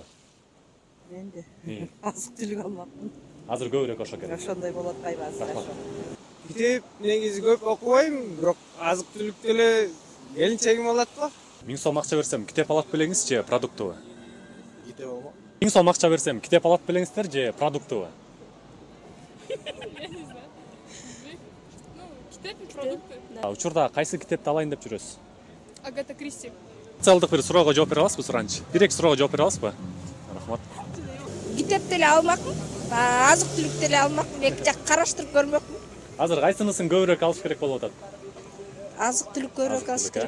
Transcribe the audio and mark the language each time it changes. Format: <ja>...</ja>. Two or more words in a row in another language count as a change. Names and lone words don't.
<ky>Менде азык түлүк алмакмын. Азыр көбүрөөк ошо керек. Ошондой болот кайбасы. Китеп негизи көп окубайм, бирок азык түлүктү эле келинчегим алат го. 1000 сом акча берсем китеп алат белеңиз же продуктубу? Китеп алма. 1000 сом акча берсем китеп алат белеңиздер же продуктубу?</ky> <ru>Я не знаю. Ну, китеп и продукты.</ru> <ky>Учурда кайсы китепти алайын деп жүрөсүз? Агата Кристи. Социалдык бир суроого жооп бере аласызбы суранчы? Бир-эки суроого жооп бере аласызбы? Рахмат. Китеп деле алмакмын, азык түлүк деле алмакмын, эки жак караштырып көрмөкмүн. Азыр кайсынысын көбүрөөк алыш керек болуп атат? Азык түлүк көбүрөөк алыш керек.</ky>